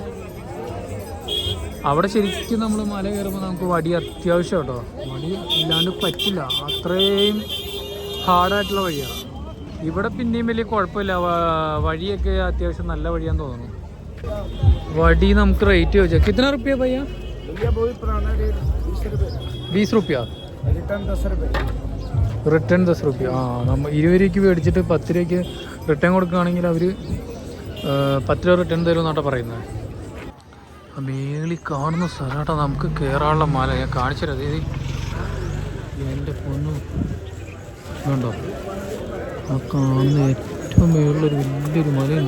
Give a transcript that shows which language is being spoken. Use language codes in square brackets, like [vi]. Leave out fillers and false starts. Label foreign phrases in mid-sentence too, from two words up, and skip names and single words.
[ml] അവിടെ ശരിക്കും നമ്മൾ മല കയറുമ്പോൾ നമുക്ക് വടി അത്യാവശ്യം കേട്ടോ. വടി ഇല്ലാണ്ട് പറ്റില്ല, അത്രയും ഹാർഡായിട്ടുള്ള വഴിയാണ്. ഇവിടെ പിന്നെയും വലിയ കുഴപ്പമില്ല, വഴിയൊക്കെ അത്യാവശ്യം നല്ല വഴിയാന്ന് തോന്നുന്നു. വടി നമുക്ക് റേറ്റ് ചോദിച്ചാൽ [hi] कितना रुपया भैया? 20 रुपया. റിട്ടേൺ 10 रुपया. [ml] നമ്മൾ 20 രൂപയ്ക്ക് മേടിച്ചിട്ട് 10 രൂപയ്ക്ക് റിട്ടേൺ കൊടുക്കുകയാണെങ്കിൽ അവർ 10 രൂപ റിട്ടേൺ തരും എന്നാട്ടോ പറയുന്നത്. മേളിൽ കാണുന്ന സ്ഥലമാട്ടോ നമുക്ക് കയറാനുള്ള മല. ഞാൻ കാണിച്ചു തരാം. അതായത് എൻ്റെ പൊന്നു കണ്ടോ, ആ കാണുന്ന ഏറ്റവും മേളിലൊരു വലിയൊരു മലയുണ്ട്.